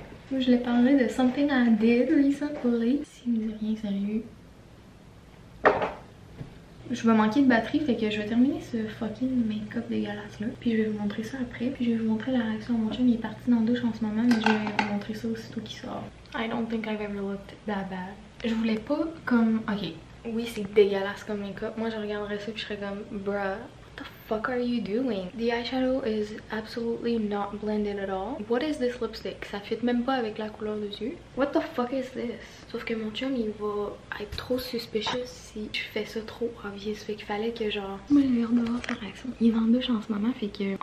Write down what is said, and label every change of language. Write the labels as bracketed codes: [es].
[fr] Moi, je l'ai parlé de [en] something I did recently. [fr] Si vous n'avez rien sérieux. Je vais manquer de batterie, fait que je vais terminer ce fucking make-up dégueulasse là. Puis je vais vous montrer ça après. Puis je vais vous montrer la réaction de mon chum. Il est parti dans la douche en ce moment, mais je vais vous montrer ça aussitôt qu'il sort. [en] I don't think I've ever looked that bad. [fr] Je voulais pas comme... Ok, oui c'est dégueulasse comme make-up. Moi je regarderais ça puis je serais comme... [en] Bruh. What the fuck are you doing? The eyeshadow is absolutely not blended at all. What is this lipstick? [fr] Ça fit même pas avec la couleur des yeux. [en] What the fuck is this? [fr] Sauf que mon chum il va être trop [en] suspicious [fr] si je fais ça trop [en] obvious. [fr] Fait qu'il fallait que genre... Moi j'ai l'air de voir sa réaction. Il est en douche en ce moment, fait que...